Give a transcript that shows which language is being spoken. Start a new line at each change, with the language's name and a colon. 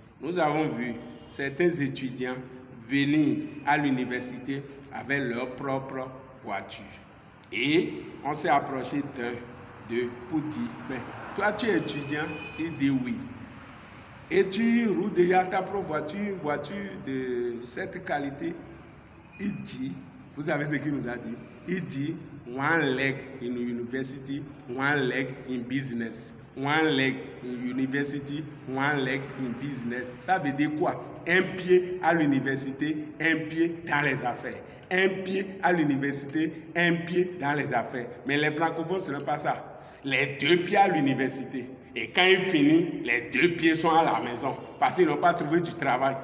French: Nous avons vu certains étudiants venir à l'université avec leur propre voiture. Et on s'est approché d'eux pour dire, mais toi tu es étudiant? Il dit oui. Et tu roules déjà ta propre voiture de cette qualité? Il dit, vous savez ce qu'il nous a dit? Il dit,
English: one leg in university, one leg in business. One leg in university, one leg in business.
French: Ça veut dire quoi? Un pied à l'université, un pied dans les affaires. Un pied à l'université, un pied dans les affaires. Mais les francophones, ce n'est pas ça. Les deux pieds à l'université. Et quand il finit, les deux pieds sont à la maison. Parce qu'ils n'ont pas trouvé du travail.